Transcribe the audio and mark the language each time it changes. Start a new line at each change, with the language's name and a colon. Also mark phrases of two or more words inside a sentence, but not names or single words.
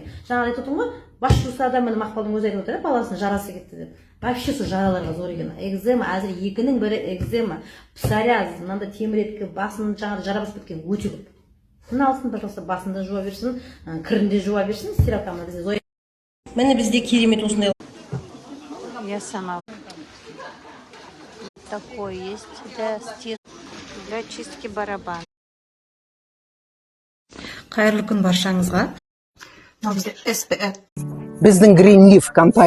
Kazakh: Жаңа айтып отырмын ғой, бас жусада міне Мақпалдың өзі айтып отыр, баласының жарасы кетті деп. Вообще сол жараларға зор екен. Экзема, әзір екінің бірі экзема, псориаз, мынандай теміреткі, басының жаңағы жара басып кеткен өте көп. Мына алсын, пожалуйста, басында жуа берсін, кірінде жуа берсін, стиралкамен бізде зор. Міне бізде керемет осындай.
Russian: Я сама. Такой есть для чистки барабан.
Kazakh: Қайырлы күн баршаңызға. Бізде SPF. Біздің Green Leaf компания